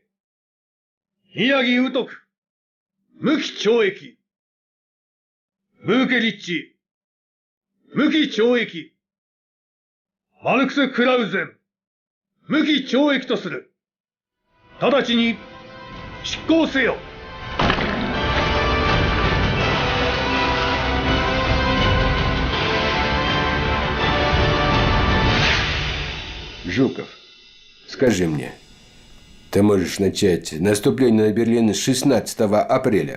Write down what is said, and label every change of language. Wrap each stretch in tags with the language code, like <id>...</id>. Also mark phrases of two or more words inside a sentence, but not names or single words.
<ja>宮城宇徳、無期懲役。ムーケリッチ、無期懲役。マルクス・クラウゼン、無期懲役とする。直ちに執行せよ。</ja> <ru>Жуков, скажи мне, ты можешь начать наступление на Берлин 16 апреля?</ru>